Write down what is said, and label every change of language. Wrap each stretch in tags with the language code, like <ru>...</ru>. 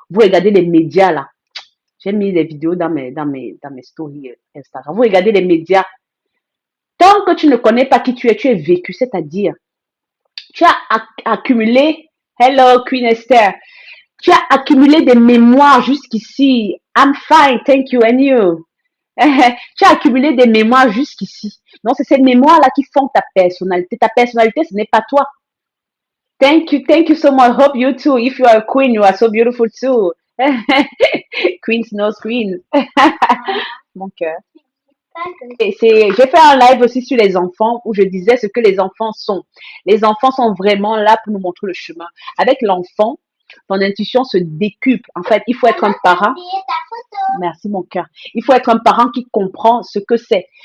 <fr>Vous regardez les médias là. J'ai mis des vidéos dans mes stories Instagram. Vous regardez les médias. Tant que tu ne connais pas qui tu es vécu, c'est-à-dire, tu as accumulé, hello Queen Esther, tu as accumulé des mémoires jusqu'ici.</fr> <en>I'm fine, thank you, and you.</en> <fr>Tu as accumulé des mémoires jusqu'ici. Donc, c'est ces mémoires-là qui font ta personnalité. Ta personnalité, ce n'est pas toi.</fr> <en>Thank you so much. Hope you too. If you are a queen, you are so beautiful too. Queens knows queens.</en> <fr>Mon cœur. J'ai fait un live aussi sur les enfants où je disais ce que les enfants sont. Les enfants sont vraiment là pour nous montrer le chemin. Avec l'enfant, ton intuition se décuple. En fait, il faut être un parent. Merci mon cœur. Il faut être un parent qui comprend ce que c'est.</fr>